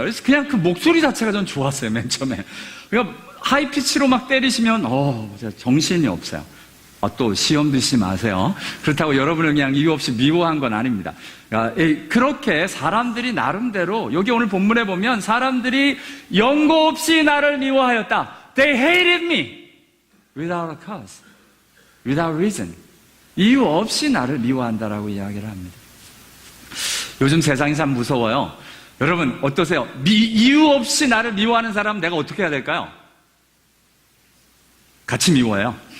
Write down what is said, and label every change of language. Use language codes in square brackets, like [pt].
[ko] 그래서 그냥 그 목소리 자체가 전 좋았어요. 맨 처음에. 그러니까 하이피치로 막 때리시면 정신이 없어요. 또 시험 드시지 마세요. 그렇다고 여러분을 그냥 이유 없이 미워한 건 아닙니다. 그러니까 그렇게 사람들이 나름대로 여기 오늘 본문에 보면 사람들이 연고 없이 나를 미워하였다. [en] They hated me without a cause, without reason. [ko] 이유 없이 나를 미워한다라고 이야기를 합니다. 요즘 세상이 참 무서워요. 여러분 어떠세요? 이유 없이 나를 미워하는 사람 내가 어떻게 해야 될까요? 같이 미워해요.